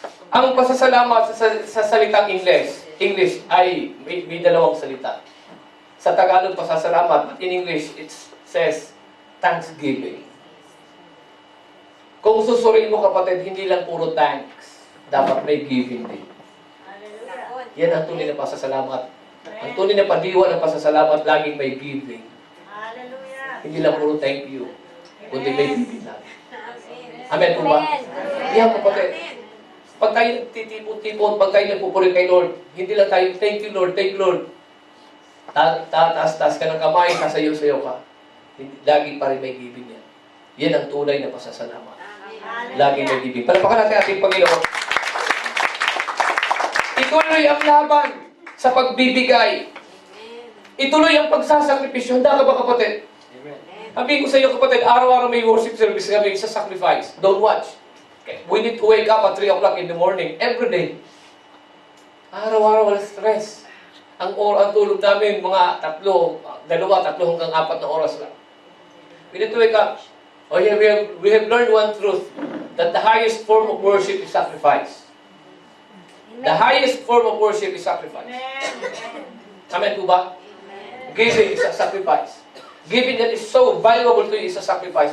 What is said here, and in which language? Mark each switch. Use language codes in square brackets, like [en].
[tl] Ang pasasalamat sa salitang English ay may dalawang salita. Sa Tagalog, pasasalamat, [en] but in English, it says thanksgiving. [tl] Kung susuriin mo, kapatid, hindi lang puro thanks. Dapat may giving din. Yan ang tunay na pasasalamat. Ang tunay na padiwa ng pasasalamat, laging may giving. Hindi lang puro thank you, kundi may giving natin. Amen po ba? Yan, kapatid. Pag tayo nagtitipon-tipon, pag tayo nagpupuri kay Lord, hindi lang tayo, [en] thank you Lord, thank you Lord. [tl] Taas-taas ka ng kamay, sasayaw-sayaw ka. Lagi pa rin may giving yan. Yan ang tunay na pasasalamat. Lagi may giving. Palapakan natin ating Panginoon. Ituloy ang laban sa pagbibigay. Ituloy ang pagsasakripisyo. Handa ka ba, kapatid? Sabihin ko sa iyo, kapatid, araw-araw may worship service kami sa sacrifice. [en] Don't watch. Okay. We need to wake up at 3 o'clock in the morning, every day. [tl] Araw-araw walang stress. Ang tulog namin, mga 2 hanggang 4 na oras lang. [en] We need to wake up. Oh yeah, we have learned one truth, that the highest form of worship is sacrifice. The highest form of worship is sacrifice. [tl] Amen po ba? [en] Giving is a sacrifice. Giving that is so valuable to you is a sacrifice.